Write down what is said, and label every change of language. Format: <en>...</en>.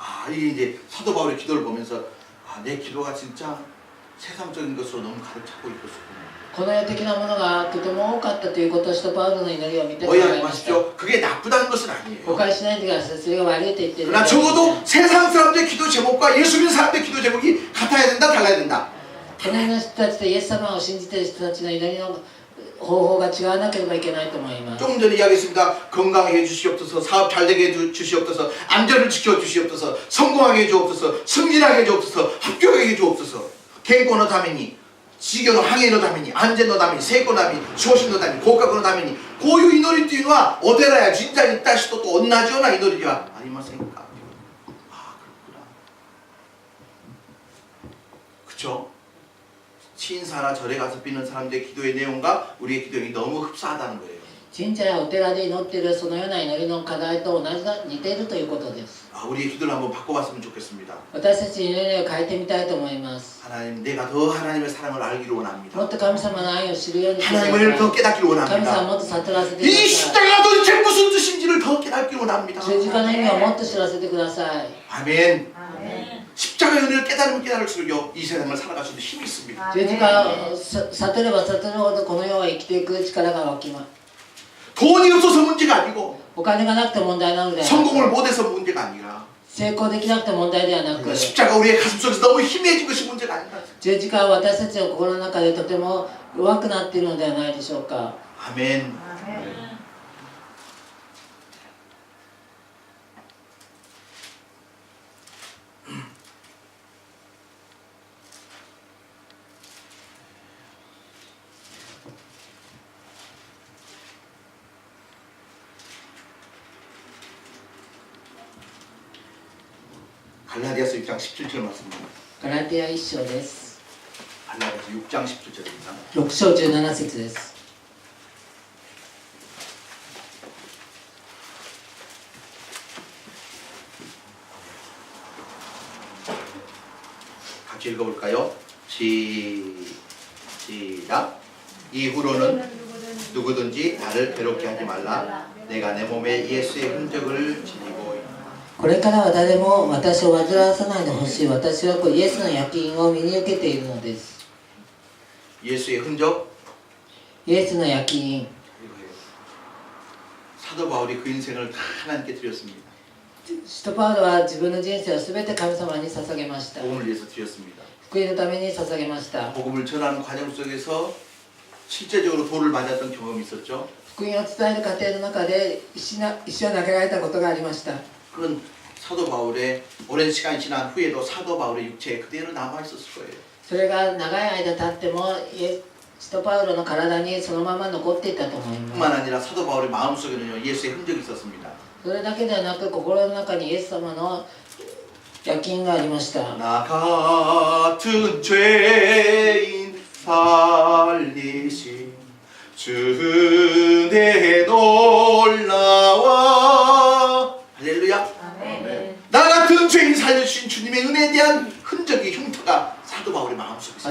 <ko>이게 이제 사도 바울의 기도를 보면서 내 기도가 진짜 세상적인 것으로 너무 가득 차고 있었구나.</ko> <ja>この世的なものがとても多かったということを使徒パウロの祈りを見てしま</ja> <ko>오해하지</ko> <ja>いました。</ja> <ko>마십시오. 그게 나쁘다는 것은</ko> <ja>誤</ja> <ko>아니에요.</ko> <ja>解しないでください。それが悪いと言っている</ja> <ko>그러나 적어도 세상 사람들의 기도 제목과 예수 믿는 사람들의 기도 제목이 같아야 된다, 달라야 된다.</ko> <ja>この世の人たちとイエス様を信じている人たちの祈りの方法が違わなければいけないと思います。</ja> <ko>조금 전에 이야기했습니다. 건강하게 해주시옵소서, 사업 잘 되게 해주시옵소서, 안전을 지켜주시옵소서, 성공하게 해주옵소서, 승진하게 해주옵소서, 합격하게 해주옵소서.</ko> <ja>健康のために、事業の繁栄のために、安全のために、成功のために、昇進のために、合格のために、こういう祈りというのはお寺や神社に行った人と同じような祈りではありませんか?</ja> <ko>그렇구나. 그쵸? 신사나 절에 가서 비는 사람들의 기도의 내용과 우리의 기도이 너무 흡사하다는 거예요.</ko> <ja>神社やお寺で祈っているそのような祈りの課題と似ているということです。</ja> <ko>우리의 기도를 한번 바꿔봤으면 좋겠습니다.</ko> <ja>私たちの祈りを変えてみたいと思います。</ja> <ko>하나님, 내가 더 하나님의 사랑을 알기를</ko> <ja>も</ja> <ko>원합니다.</ko> <ja>っと神様の愛を知るようにしてください。</ja> <ko>하나님을 더 깨닫기를</ko> <ja>神様をもっと悟らせてくだ</ja> <ko>이</ko> <ja>さい。</ja> <ko>십자가가 도대체 무슨 뜻인지를 더 깨닫기를 원합니다.</ko> <ja>十字架の意味をもっと知らせてください。</ja> <ko>아멘. 십자가의 은혜를 깨달으면 깨달을수록 이 세상을 살아갈 수 있는 힘이 있습니다.</ko> <ja>十字架を悟れば悟るほどこの世は生きていく力が湧きます。</ja> <ko>돈이 없어서 문제가 아니고</ko> <ja>お金がなくて問題なのではなく、</ja> <ko>성공을 못해서 문제가 아니라</ko> <ja>成功できなくて問題ではなく、</ja> <ko>십자가 우리의 가슴 속에서 너무 희미해진 것이 문제가 아닌가.</ko> <ja>十字架は私たちの心の中でとても弱くなっているのではないでしょうか。</ja> <ko>아멘. 갈라디아서 6장 17절 말씀입니다.</ko> <ja>ガラティア1章です。</ja> <ko>갈라디아서 6장 17절입니다.</ko> <ja>6章17節です。</ja> <ko>같이 읽어볼까요? 시작. 이후로는 누구든지 나를 괴롭게 하지 말라. 내가 내 몸에 예수의 흔적을 지니고 있다.</ko> <ja>これからは誰も私を煩わさないでほしい。私はイエスの焼き印を身に受けているのです。</ja> <ko>예수의 흔적.</ko> <ja>イエスの焼き印。</ja> <ko>이거예요. 사도 바울이 그 인생을 다 하나님께 드렸습니다.</ko> <ja>使徒パウロは自分の人生をすべて神様に捧げました。</ja> <ko>복음을 위해서 드렸습니다.</ko> <ja>福音のために捧げました。</ja> <ko>복음을 전하는 과정 속에서 실제적으로 돌을 맞았던 경험이 있었죠.</ko> <ja>福音を伝える過程の中で石を投げられたことがありました。</ja> <ko>그건 사도 바울의 오랜 시간이 지난 후에도 사도 바울의 육체에 그대로 남아 있었을 거예요.</ko> <ja>それが長い間経っても使徒パウロの体にそのまま残っていたと思います。</ja> <ko>뿐만 아니라 사도 바울의 마음속에는요 예수의 흔적이 있었습니다.</ko> <ja>それだけではなく心の中にイエス様の焼き印がありました。</ja> <ko>나 같은 죄인 살리신 주내 놀라와 할렐루야. 나 같은 죄인 살려주신 주님의 은혜에 대한 흔적이 흉터가 사도 바울의 마음속에 있습니다.</ko>